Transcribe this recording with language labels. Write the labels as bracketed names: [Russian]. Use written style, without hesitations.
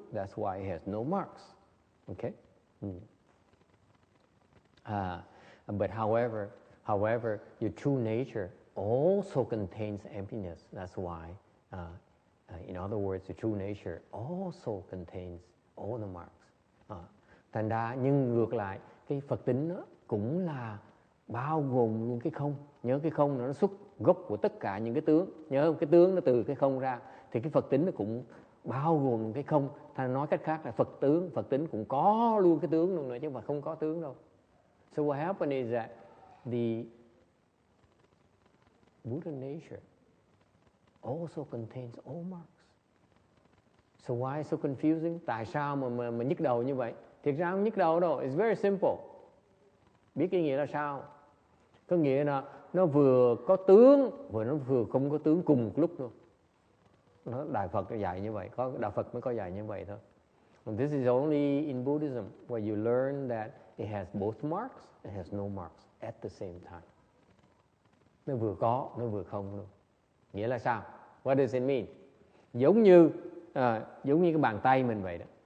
[English] That's why it has no marks. Okay? But however, your true nature also contains emptiness. That's why, in other words, your true nature also contains all the marks. [Vietnamese] Thành ra, nhưng ngược lại, cái Phật tính đó cũng là bao gồm luôn cái không. Nhớ cái không nó xuất gốc của tất cả những cái tướng. Nhớ không? Cái tướng nó từ cái không ra. Thì cái Phật tính nó cũng bao gồm cái không. Thành nói cách khác là Phật tính cũng có luôn cái tướng luôn nữa, chứ mà không có tướng đâu. [English] So what happened is that the Buddha nature also contains all marks. So why so confusing? [Vietnamese] Tại sao mà nhức đầu như vậy? Thực ra không nhức đầu đâu. [English] It's very simple. [Vietnamese] Biết cái nghĩa là sao? Có nghĩa là nó vừa có tướng và nó vừa không có tướng cùng một lúc luôn. Nó Đại Phật dạy như vậy, có Đạo Phật mới có dạy như vậy thôi. [English] And this is only in Buddhism where you learn that it has both marks, it has no marks at the same time. [Vietnamese] Nó vừa có, nó vừa không luôn. Nghĩa là sao? [English] What does it mean? [Vietnamese] Giống như cái bàn tay mình vậy đó.